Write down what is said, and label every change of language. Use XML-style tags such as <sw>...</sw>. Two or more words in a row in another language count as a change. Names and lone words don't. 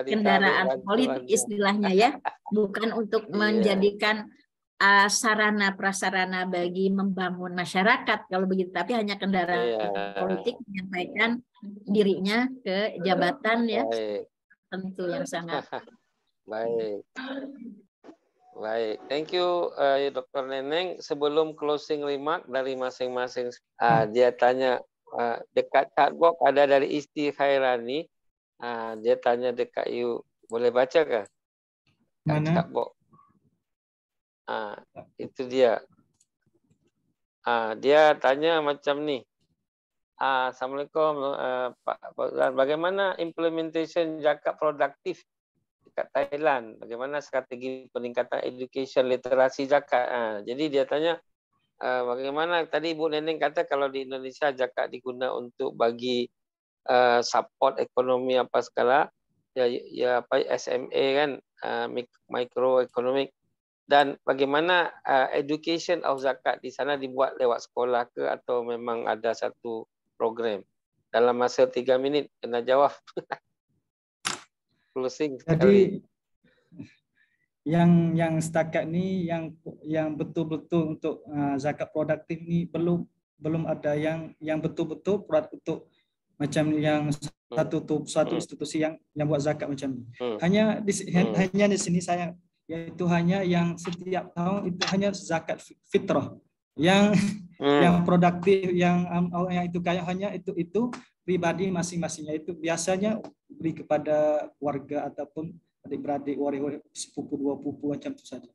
<id>kendaraan politik istilahnya ya, bukan untuk menjadikan sarana prasarana bagi membangun masyarakat kalau begitu, tapi hanya kendaraan politik menyampaikan dirinya ke jabatan ya. Tentu yang sangat baik.</id> <en>Thank you Dr. Neneng.</en> <ms>Sebelum</ms> <en>closing remark</en> <ms>dari masing-masing, dia tanya dekat chatbox ada dari Isti Khairani. Dia tanya dekat you, boleh baca kah? Mana? Chatbox. Itu dia. Dia tanya macam ni. Assalamualaikum Pak Fauzan. Bagaimana implementation zakat produktif dekat Thailand? Bagaimana strategi peningkatan education literasi zakat? Jadi dia tanya bagaimana tadi Ibu Neneng kata kalau di Indonesia zakat diguna untuk bagi support ekonomi apa segala ya apa SMA kan, microeconomic, dan bagaimana</ms> <en>education of</en> <ms>zakat di sana dibuat lewat sekolah ke atau memang ada satu program? Dalam masa 3 minit kena jawab. Closing sekali. Jadi yang setakat ni yang betul-betul untuk zakat produktif ni belum ada yang betul-betul untuk macam yang satu institusi yang buat zakat macam ni. Hanya di sini saya, yaitu hanya yang setiap tahun itu hanya zakat fitrah yang produktif, yang itu kayak hanya itu pribadi masing-masingnya, itu biasanya beri kepada warga ataupun adik-beradik, waris sepupu, dua pupu macam itu saja.</ms>